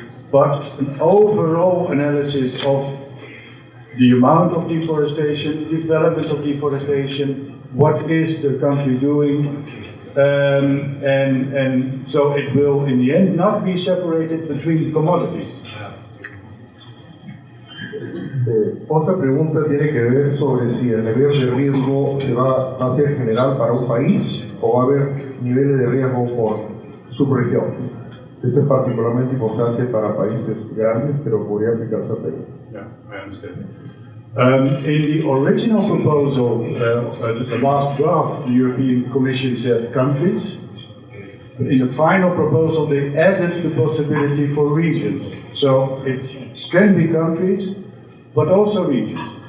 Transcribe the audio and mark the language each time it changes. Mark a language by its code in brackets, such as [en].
[en] But an overall analysis of the amount of deforestation, development of deforestation, what is the country doing, and so it will in the end not be separated between commodities. [es] Otra pregunta tiene que ver sobre si el nivel de riesgo va a ser general para un país o va a haber niveles de riesgo por subregión. Esto es particularmente importante para países grandes, pero podría aplicarse a Perú. [en] Yeah, I understand. In the original proposal, the last draft, the European Commission said countries. In the final proposal, they added the possibility for regions. So it can be countries, but also regions.